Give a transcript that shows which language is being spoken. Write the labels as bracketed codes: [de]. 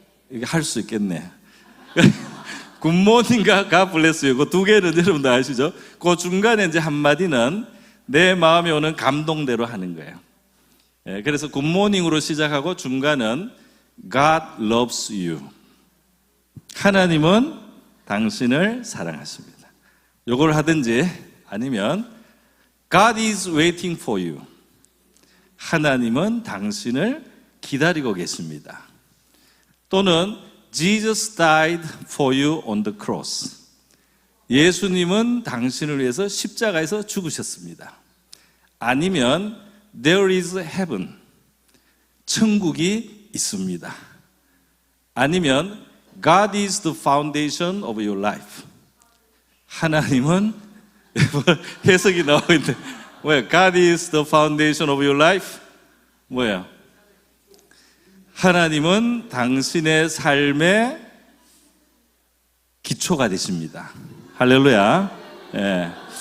[ko] 이게 할 수 있겠네. 굿모닝과 God bless you. 그 2개는 여러분도 아시죠? 그 중간에 이제 한마디는 내 마음에 오는 감동대로 하는 거예요. 그래서 굿모닝으로 시작하고 중간은 God loves you. 하나님은 당신을 사랑하십니다. [en] 요걸 하든지 아니면 God is waiting for you. [ko] 하나님은 당신을 기다리고 계십니다. [en] 또는 Jesus died for you on the cross. [ko] 예수님은 당신을 위해서 십자가에서 죽으셨습니다. [en] 아니면 There is heaven. [ko] 천국이 있습니다. [en] 아니면 God is the foundation of your life. [ko] 하나님은 해석이 나오고 있는데 뭐야? [en] God is the foundation of your life? [ko] 뭐야? 하나님은 당신의 삶의 기초가 되십니다. 할렐루야. 예.